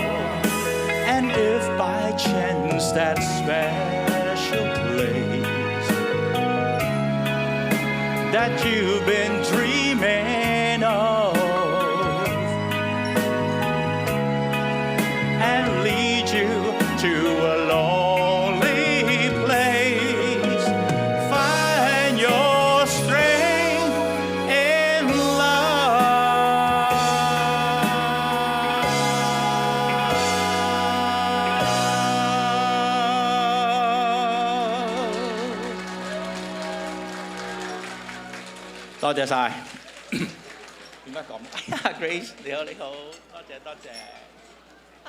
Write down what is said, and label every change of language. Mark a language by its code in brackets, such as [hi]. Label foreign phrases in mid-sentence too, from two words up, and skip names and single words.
[en] And if by chance that special place that you've been dreaming of and lead you to a lonely place, find your strength in love. [yue] 多謝晒。點解咁？Grace 你好，你好，多謝多謝。